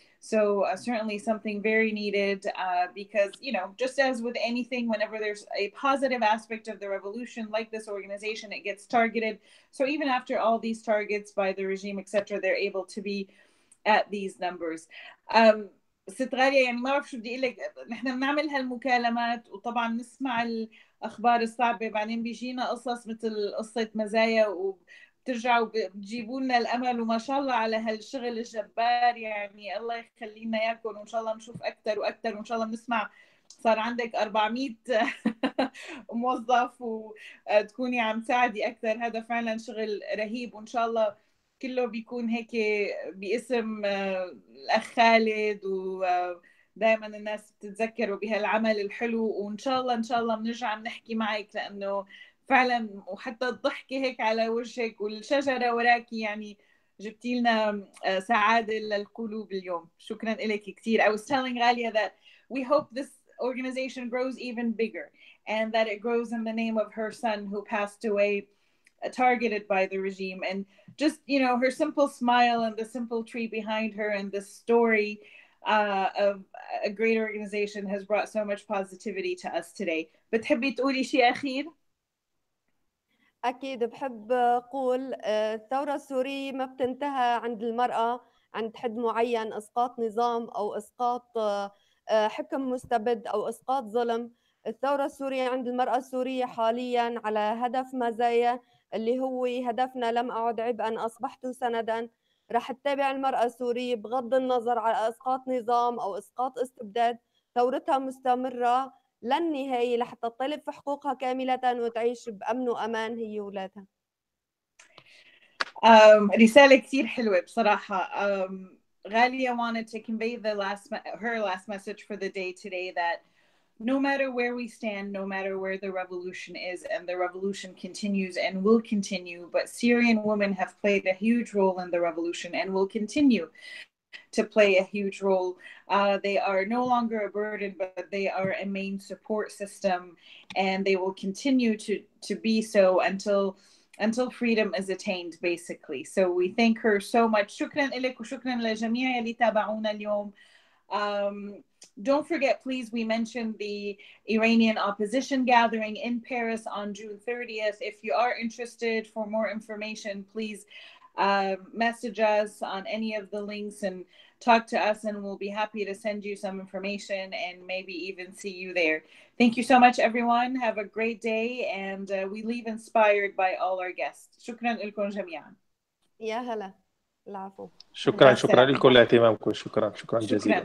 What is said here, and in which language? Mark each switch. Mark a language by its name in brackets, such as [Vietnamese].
[English] So certainly something very needed because, you know, just as with anything, whenever there's a positive aspect of the revolution, like this organization, it gets targeted. So even after all these targets by the regime, etc., they're able to be at these numbers. [Arabic] ست غالية، يعني ما بعرف شو بدي اقول لك، نحن بنعمل هالمكالمات وطبعا نسمع الاخبار الصعبة، بعدين بيجينا قصص مثل قصة مزايا وبترجعوا بتجيبوا لنا الامل، وما شاء الله على هالشغل الجبار. يعني الله يخلينا اياكم، وان شاء الله نشوف اكثر واكثر، وان شاء الله بنسمع صار عندك 400 موظف وتكوني عم تساعدي اكثر. هذا فعلا شغل رهيب، وان شاء الله كله بيكون هيك باسم الأخ خالد، ودائما الناس بتتذكروا بهالعمل الحلو. وإن شاء الله إن شاء الله بنرجع بنحكي معك، لأنه فعلا وحتى الضحكة هيك على وجهك والشجرة وراكي، يعني جبتي لنا سعادة للقلوب اليوم. شكرا لك كثير. [English] I was telling Ghalia that we hope this organization grows even bigger, and that it grows in the name of her son who passed away targeted by the regime. And just, you know, her simple smile and the simple tree behind her and the story of a great organization has brought so much positivity to us today. [Arabic] بتحبي تقولي شيء أخير؟ أكيد بحب أقول الثورة السورية ما بتنتهى عند المرأة، عند حد معين، إسقاط نظام أو إسقاط حكم مستبد أو إسقاط ظلم. الثورة السورية عند المرأة السورية حاليا على هدف مزايا، اللي هو هدفنا لم أعد عبئا أصبحت سندا. رح تتابع المرأة السورية بغض النظر على إسقاط نظام أو إسقاط استبداد، ثورتها مستمرة للنهاية لحتى تطالب في حقوقها كاملة وتعيش بأمن وأمان هي وولادها. رسالة كتير حلوة بصراحة. [English] Ghalia wanted to convey her last message for the day today, that no matter where we stand, no matter where the revolution is, and the revolution continues and will continue, but Syrian women have played a huge role in the revolution and will continue to play a huge role. They are no longer a burden, but they are a main support system, and they will continue to be so until freedom is attained, basically. So we thank her so much. [Arabic] شكرا لك وشكرا لجميع اللي تابعونا اليوم. [English] Don't forget, please, we mentioned the Iranian opposition gathering in Paris on June 30th. If you are interested, for more information, please message us on any of the links and talk to us, and we'll be happy to send you some information and maybe even see you there. Thank you so much, everyone. Have a great day, and we leave inspired by all our guests. [Arabic] شكرا لكم جميعا. يا هلا. العفو. شكرا لكم لاهتمامكم. شكرا جزيلا.